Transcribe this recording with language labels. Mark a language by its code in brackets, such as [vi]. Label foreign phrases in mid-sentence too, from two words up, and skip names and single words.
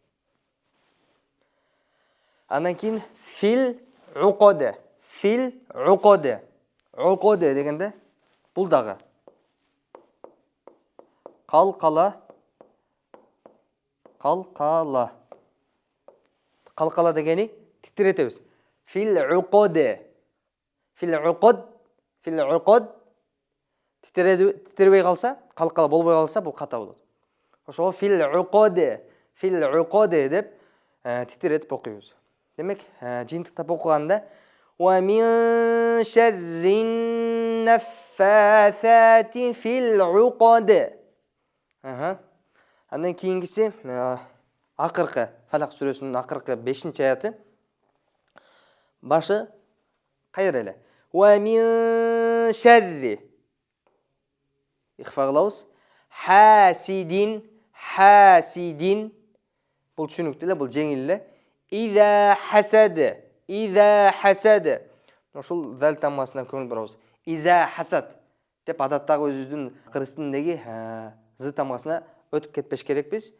[ky] Андан кийин [ar] في العقد. في العقد. [ky] Уқад дегенде бул дагы калкала. Калкала дегени титиретебиз. [ar] في العقد. في العقد. في العقد. [ky] Титиребей калса, калкала болбой калса, бул ката болот. Ошого [ar] في العقد. في العقد [ky] деп титиретип окуйбуз. Демек, жыйынтыктап окуганда [ar] ومن شر النفاثات في العقد. [ky] Андан кийингиси акыркы Фалак сүрөсүнүн акыркы 5-аяты. Башы кайра эле. [ar] ومن شر. [ky] Ихфа кылабыз. Хасидин. Бул түшүнүктүү эле, бул жеңил эле. [ar] إذا حسد. [ky] Ушул зал тамгасына көңүл бурабыз. [ar] إذا حسد [ky] деп адаттагы өзүбүздүн кыргыз тилиндеги з тамгасына өтүп кетпеш керекпиз.